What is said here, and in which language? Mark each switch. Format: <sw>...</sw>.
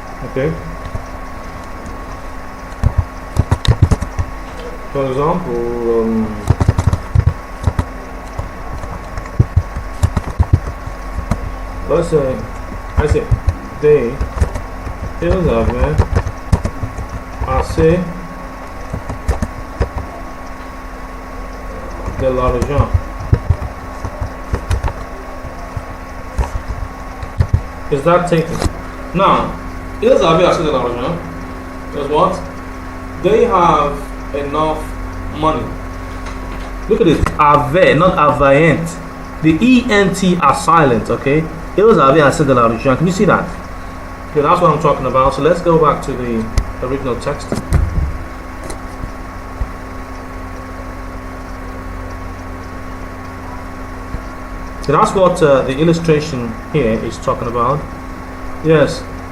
<en>Okay. For example, let's say I say they.</en> <fr>Ils avaient assez de l'argent.</fr> <en>Is that taken? Now,</en> <fr>ils avaient assez de l'argent</fr> <en>is what? They have enough money. Look at it. Avaient, not avaient. The ENT are silent, okay?</en> <fr>Ils avaient assez de l'argent.</fr> <en>Can you see that? Okay, that's what I'm talking about. So let's go back to the original text. So that's what the illustration here is talking about. Yes.</en>